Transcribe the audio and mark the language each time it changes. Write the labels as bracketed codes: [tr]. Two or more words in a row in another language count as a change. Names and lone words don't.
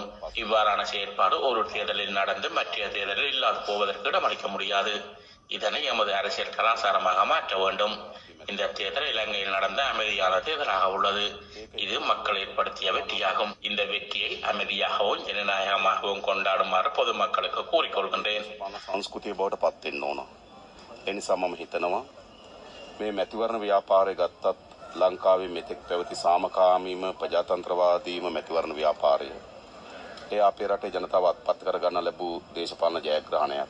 [ta] இவ்வாறான செயற்பாடு ஒரு தேர்தலில் நடந்து மற்ற தேர்தலில் இல்லாது போவதற்கு இடமளிக்க முடியாது. இதனை எமது அரசியல் கலாச்சாரமாக மாற்ற வேண்டும். இந்த தேர்தல் இலங்கையில் நடந்த அமைதியான தேர்தலாக உள்ளது. இது மக்கள் ஏற்படுத்திய வெற்றியாகும். இந்த வெற்றியை அமைதியாகவும் ஜனநாயகமாகவும் கொண்டாடுமாறு பொதுமக்களுக்கு கூறிக்கொள்கின்றேன். [si] සංස්කෘතිය බවට පත් වෙන්න ඕන. ඒ නිසා මම හිතනවා මේ මැතිවරණ ව්‍යාපාරය ගත්තත් ලංකාවේ මෙතෙක් පැවති සාමකාමීම ප්‍රජාතන්ත්‍රවාදීම මැතිවරණ ව්‍යාපාරය. ඒ අපේ රටේ ජනතාව අත්පත් කරගන්න ලැබූ දේශපාලන ජයග්‍රහණයක්.